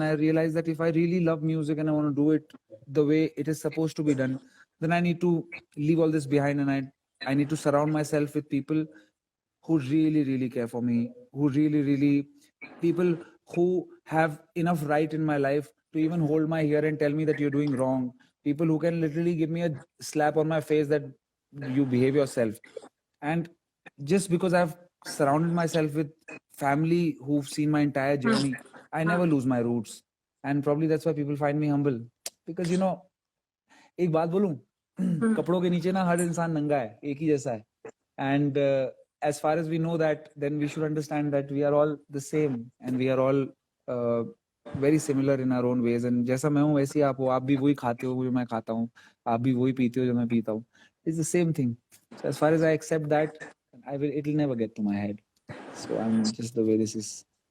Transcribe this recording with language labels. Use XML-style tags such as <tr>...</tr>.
<en>And I realized that if I really love music and I want to do it the way it is supposed to be done, then I need to leave all this behind, and I need to surround myself with people who really, really care for me, who really, really, people who have enough right in my life to even hold my ear and tell me that you're doing wrong. People who can literally give me a slap on my face that you behave yourself. And just because I've surrounded myself with family who've seen my entire journey, I never lose my roots. And probably that's why people find me humble.</en> <hi>Because, एक बात बोलूं, कपड़ों के नीचे ना हर इंसान नंगा है, एक ही जैसा है.</hi> <en>And as far as we know that, then we should understand that we are all the same and we are all very similar in our own ways.</en> <hi>And जैसा मैं हूँ वैसे ही आप हो, आप भी वही खाते हो जो मैं खाता हूँ, आप भी वही पीते हो जो मैं पीता हूँ.</hi> <en>It's the same thing. So as far as I accept that, it will never get to my head. So I'm just the way this is.</en>